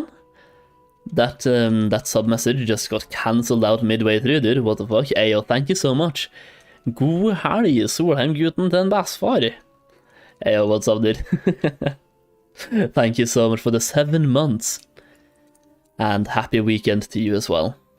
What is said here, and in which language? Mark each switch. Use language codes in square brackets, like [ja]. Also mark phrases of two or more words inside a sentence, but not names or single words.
[en] That sub message just got cancelled out midway through, dude. What the fuck? Ayo, thank you so much. [no] God helg, Solheim-gutten til en bæsfar. [en] Ayo, what's up, dude? Thank you so much for the 7 months. And happy weekend to you as well.